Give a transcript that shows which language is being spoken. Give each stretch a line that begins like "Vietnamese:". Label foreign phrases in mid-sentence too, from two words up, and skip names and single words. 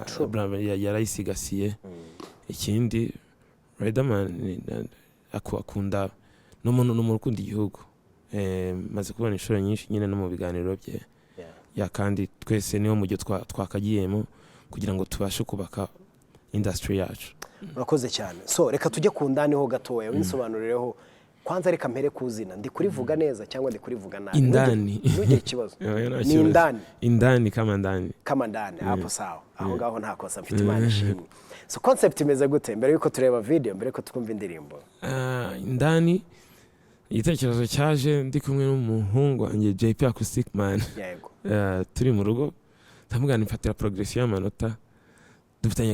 Kinyarwanda: yarayisigasiye ikindi Riderman akunda n'umuntu ukunda igihugu maze kubona inshuro nyinshi nyine no mu biganiro bye kandi twese niho mu gihe twakagiyemo kugira ngo tubashe kubaka industry yacu urakoze cyane so reka tujye ku ndani ho gatoya winsobanurireho kwanza reka mpere kuzina ndi kurivuga neza cyangwa ndi kurivuga nabi indani ntugire ikibazo ni indani
Swahili: kama ndani hapo sawa
Kinyarwanda: aho ngaho nta kosa mfite Imana ishimwe so concept imeze gute mbere yuko tureba video mbere yuko twumva indirimbo indani igitekerezo cyaje ndi kumwe n'umuhungu wanjye JP Acoustic Man turi mu rugo ndamugana mfatira progression y'amanota dufitanye